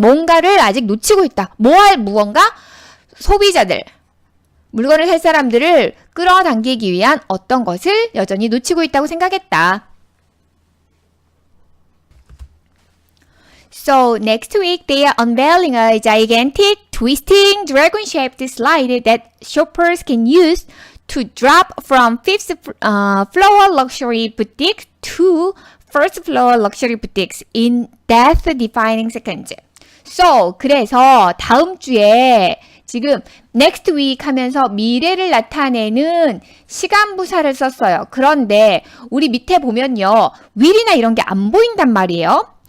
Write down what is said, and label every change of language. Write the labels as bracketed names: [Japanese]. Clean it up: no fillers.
[Korean] 뭔가를 아직 놓치고 있다. 무언가? 소비자들, 물건을 살 사람들을 끌어당기기 위한 어떤 것을 여전히 놓치고 있다고 생각했다. [English] So next week they are unveiling a gigantic twisting dragon-shaped slide that shoppers can use to drop from fifth floor luxury boutique to first floor luxury boutiques in death-defying seconds. [Korean] So 그래서 다음 주에 지금 [English] next week [Korean] 하면서 미래를 나타내는 시간부사를 썼어요. 그런데 우리 밑에 보면요. will이나 이런 게 안 보인단 말이에요.